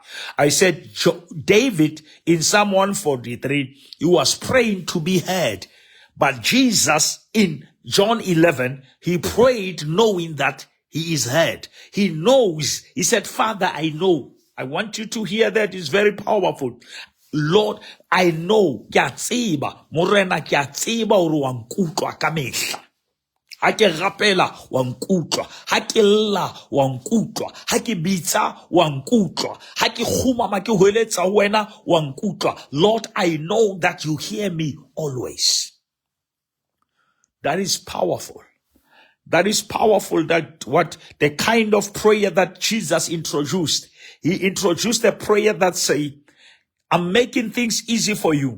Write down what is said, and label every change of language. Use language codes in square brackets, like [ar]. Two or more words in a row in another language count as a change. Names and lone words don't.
[en] I said, David in Psalm 143, he was praying to be heard. But Jesus in John 11, he prayed knowing that he is heard. He knows. He said, Father, I know. I want you to hear that. It's very powerful. Lord, I know. [st] Morena ha ke rapela wa nkutlwa, ha ke lla wa nkutlwa, ha ke bitsa wa nkutlwa, ha ke khumama ke hweletsa wena wa nkutlwa. [en] Lord, I know that you hear me always. That is powerful. That is powerful. That what the kind of prayer that Jesus introduced. He introduced a prayer that say, I'm making things easy for you.